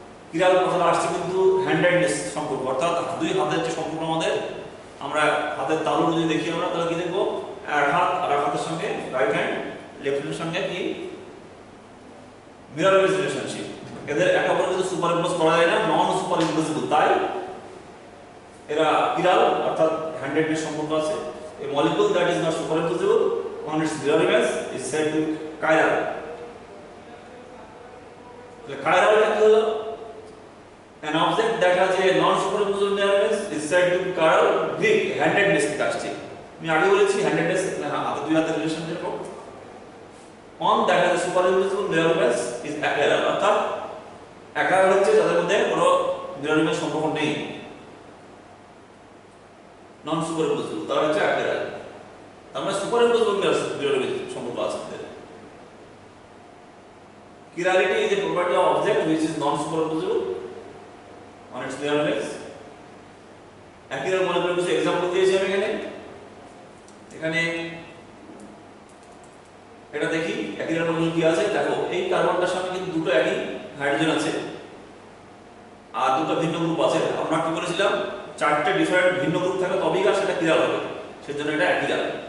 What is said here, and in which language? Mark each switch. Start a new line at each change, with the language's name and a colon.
Bangla: কিরাল কথাটা আসছে কিন্তু হ্যান্ডেডনেস সম্পর্ক, অর্থাৎ দুই হাতের যে সম্পর্ক আমাদের, আমরা হাতের তালু যদি দেখি আমরা তাহলে কি দেখবো, এক হাত আর এক হাতের সঙ্গে রাইট হ্যান্ড লেফট হ্যান্ডের সঙ্গে কি মিরর ইমেজ রিলেশনশিপ। এদের একে অপরকে কিন্তু সুপার ইম্পোজ করা যায় না, নন সুপার ইম্পোজেবল, তাই এরা কিরাল অর্থাৎ হ্যান্ডেডনেস সম্পর্ক আছে।
English: A molecule that is not superimposable on its mirror image is said to be chiral. The chiral is an object that has a non-superimposable mirror image is said to be chiral.
Bangla: Greek handedness থেকে আসছে। আমি আগে বলেছি handedness হাতে দুই হাতের relation যেরকম।
English: On that has a superimposable mirror image is achiral.
Bangla: অর্থাৎ achiral হচ্ছে যাদের মধ্যে কোনো mirror image সম্পর্ক নেই, non superimposable, তারা হচ্ছে achiral। আমরা সুপারইম্পোজেবল মিরর ইমেজ সম্পর্ক আছে।
English: Chirality is a property of object which is non-superimposable on its mirror image.
Bangla: Achiral molecule কিছু एग्जांपल দিয়েছি আমি এখানে এটা দেখি achiral molecule কি আছে। দেখো এই কার্বনটার সাথে কিন্তু দুটো একই হাইড্রোজেন আছে আর দুটো ভিন্ন গ্রুপ আছে। আমরা কি বলেছিলাম, চারটি ডিফারেন্ট ভিন্ন গ্রুপ থাকলে তবেই সেটা চিরাল হবে, সেজন্য এটা achiral।